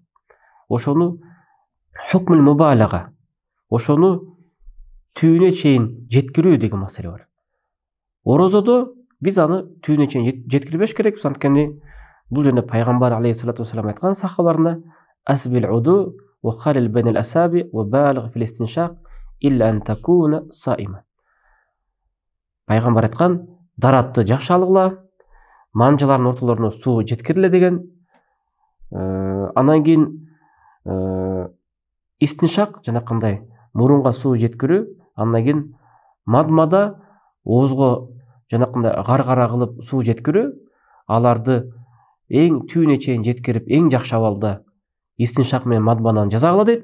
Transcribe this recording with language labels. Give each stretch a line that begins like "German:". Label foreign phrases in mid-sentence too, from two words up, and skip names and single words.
Kyrgyz: Ошону
Arabic: حكم المبالغة,
Kyrgyz: ошону түйүнө чейин жеткирүү деген маселе бар. Орозодо биз аны түйүнө чейин жеткирбеш керекпиз, анткени бул жөнүндө пайгамбар
Arabic: عليه الصلاة والسلام
Kyrgyz: айткан сахабаларына:
Arabic: أسبغ الوضوء وخلل بين الأصابع وبالغ في الاستنشاق إلا أن تكون صائما.
Kyrgyz: Пайгамбар айткан: даратты жакшы алгыла, манжалардын ортолоруна суу жеткириле деген. Анан кийин истиншак жана кандай мурунга суу жеткирүү, андан кийин мадмада оозго жана кандай гаргара кылып суу жеткирүү, аларды эң түйүнө чейин жеткирип, эң жакшы абалда истиншак менен мадмадан жазагыла дейт.